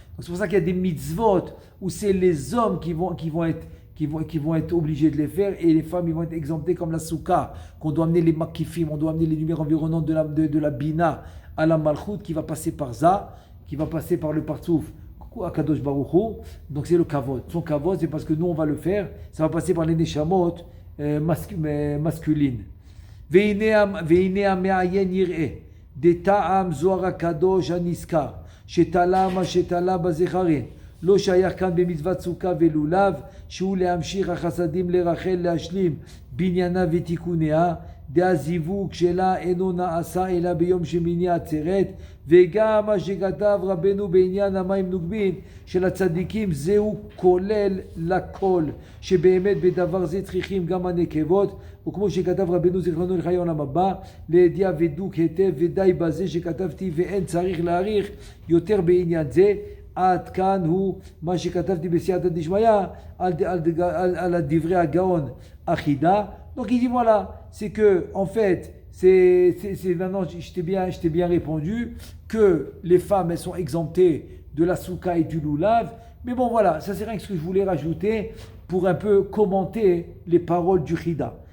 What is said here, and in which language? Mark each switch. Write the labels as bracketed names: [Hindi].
[French] Donc c'est pour ça qu'il y a des mitzvot où c'est les hommes qui vont être obligés de les faire et les femmes ils vont être exemptées comme la soukha, qu'on doit amener les makifim, on doit amener les lumières environnantes de la bina à la malchut qui va passer par ça, qui va passer par le partsouf Akadosh Baruch Hu. Donc c'est le kavod. Son kavod c'est parce que nous on va le faire, ça va passer par les neshamot masculines. [Hebrew] והנה המעיין יראה דטעם זוהר הקדוש הנזכר שתלה מה שתלה בזכרים לא שייך כאן במצוות סוכה ולולב שהוא להמשיך החסדים לרחל להשלים בניינה ותיקוניה דהזיווג שלה אינו נעשה אלא ביום שמיני עצרת וגם מה שכתב רבנו בעניין המים נוגבין של הצדיקים זהו כולל לכל שבאמת בדבר זה צריכים גם הנקבות וכמו שכתב רבנו זיכרונו לחיי עולם הבא לידיעה ודוק היטב ודי בזה שכתבתי ואין צריך להאריך יותר בעניין זה עד כאן הוא מה שכתבתי בסייעתא דשמיא על דברי הגאון אחידה. [French] Donc il dit voilà, c'est que en fait c'est maintenant je t'ai bien répondu que les femmes elles sont exemptées de la soukha et du loulav, mais bon voilà, ça c'est rien que ce que je voulais rajouter pour un peu commenter les paroles du Chida.